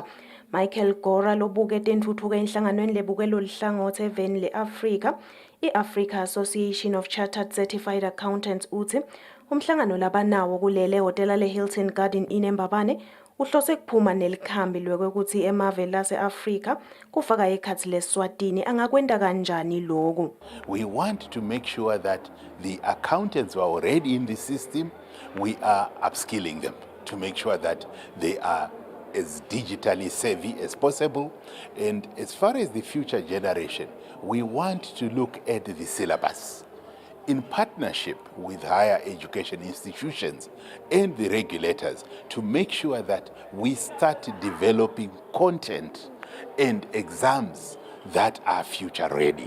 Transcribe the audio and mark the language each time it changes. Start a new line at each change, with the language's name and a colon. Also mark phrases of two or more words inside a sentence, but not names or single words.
Swati: Michael Gora lobuke tentuthuko enhlanganweni lebuke loluhlangothi eVeni le-Afrika i-Africa Association of Chartered Certified Accountants uthi umhlangano labanawo kulele hotela le-Hilton Garden Inn eMbabane uhlose kuphuma nelikhambi lwekuthi emave lase-Afrika kufaka ekhathi le-Eswatini angakwenda kanjani lokhu.
English: We want to make sure that the accountants who are already in the system, we are upskilling them to make sure that they are as digitally savvy as possible. And as far as the future generation, we want to look at the syllabus in partnership with higher education institutions and the regulators to make sure that we start developing content and exams that are future ready.